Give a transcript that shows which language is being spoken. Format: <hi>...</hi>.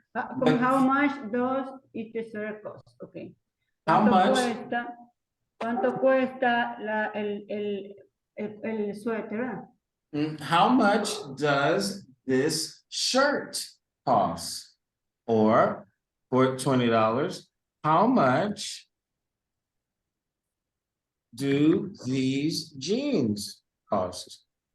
<en>How much does each sweater cost? Okay. How much?</en> <es>¿Cuánto cuesta el suéter?</es> <en>How much does this shirt cost? Or for $20, how much do these jeans cost?</en>